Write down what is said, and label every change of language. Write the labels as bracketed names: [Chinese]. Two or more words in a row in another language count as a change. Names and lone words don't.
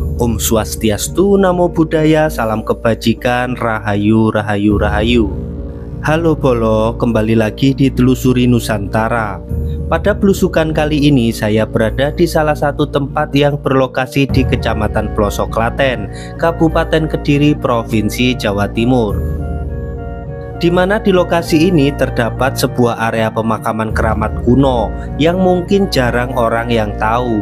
[Indonesian] Om Swastiastu, Namo Buddhaya, salam kebajikan, rahayu rahayu rahayu. Halo Bolo, kembali lagi di Telusuri Nusantara. Pada belusukan kali ini saya berada di salah satu tempat yang berlokasi di Kecamatan Plosok Klaten, Kabupaten Kediri, Provinsi Jawa Timur. Di mana di lokasi ini terdapat sebuah area pemakaman keramat kuno yang mungkin jarang orang yang tahu.